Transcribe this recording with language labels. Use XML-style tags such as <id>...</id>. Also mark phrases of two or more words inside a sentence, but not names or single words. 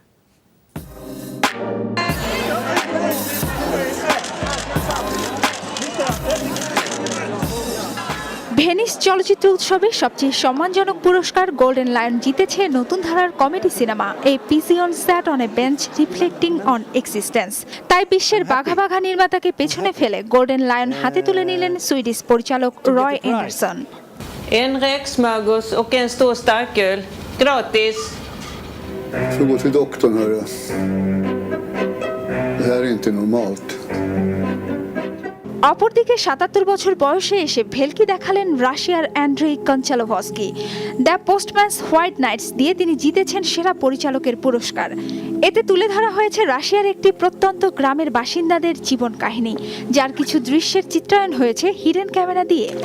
<bn>ভেনিস চলচ্চিত্র উৎসবে সবচেয়ে সম্মানজনক পুরস্কার গোল্ডেন লায়ন জিতেছে নতুন ধারার কমেডি সিনেমা এ পিসি অন স্যাট অন এ বেঞ্চ রিফ্লেক্টিং অন এক্সিস্টেন্স। তাই বিশ্বের বাঘা বাঘা নির্মাতাকে পেছনে ফেলে গোল্ডেন লায়ন হাতে তুলে নিলেন সুইডিশ পরিচালক রয় এন্ডারসন।</bn> <sv>En räksmörgås och en stor starköl. Gratis. Får gå till doktorn, hörru. Det här är inte normalt.</sv> <bn>অপরদিকে ৭৭ বছর বয়সে এসে ভেলকি দেখালেন রাশিয়ার অ্যান্ড্রেই কনচালোভস্কি। দ্য পোস্টম্যানস হোয়াইট নাইটস দিয়ে তিনি জিতেছেন সেরা পরিচালকের পুরস্কার। এতে তুলে ধরা হয়েছে রাশিয়ার একটি প্রত্যন্ত গ্রামের বাসিন্দাদের জীবন কাহিনী, যার কিছু দৃশ্যের চিত্রায়ন হয়েছে</bn> <en>hidden camera</en> <bn>দিয়ে।</bn>